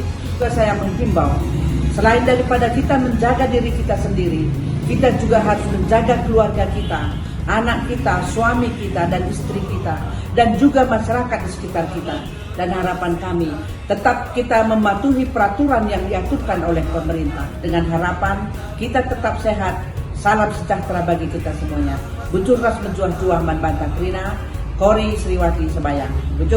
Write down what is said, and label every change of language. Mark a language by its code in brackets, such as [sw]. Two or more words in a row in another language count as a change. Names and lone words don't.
[id] Juga saya menghimbau, selain daripada kita menjaga diri kita sendiri, kita juga harus menjaga keluarga kita, anak kita, suami kita, dan istri kita, dan juga masyarakat di sekitar kita. Dan harapan kami, tetap kita mematuhi peraturan yang diaturkan oleh pemerintah. Dengan harapan kita tetap sehat. Salam sejahtera bagi kita semuanya. [btx] Buncur ras menjuah-juah man bantah krina, Kori Sriwati Sebayang. Buncur.